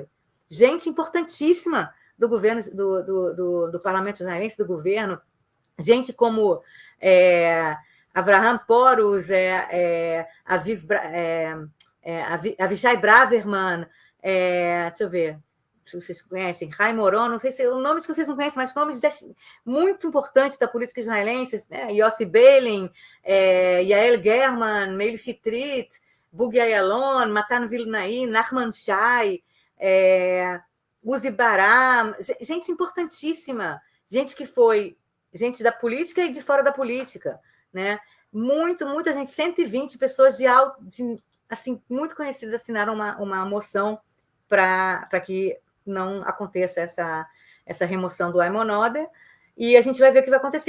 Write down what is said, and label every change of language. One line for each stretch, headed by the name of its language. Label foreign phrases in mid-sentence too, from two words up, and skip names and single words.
Portuguese: Gente importantíssima do governo, do parlamento israelense, do governo, gente como Avraham Porus, Avishai Braverman, deixa eu ver, se vocês conhecem, Chaim Oron, não sei se nomes que vocês não conhecem, mas nomes muito importantes da política israelense, né? Yossi Beilin, Yael German, Meili Shitrit, Bugi Ayalon, Matan Vilnai, Nachman Shai, Uzi Baram, gente importantíssima, gente que foi gente da política e de fora da política, né? Muita gente, 120 pessoas assim, muito conhecidas assinaram uma moção para que não aconteça essa remoção do Ayman Odeh, e a gente vai ver o que vai acontecer.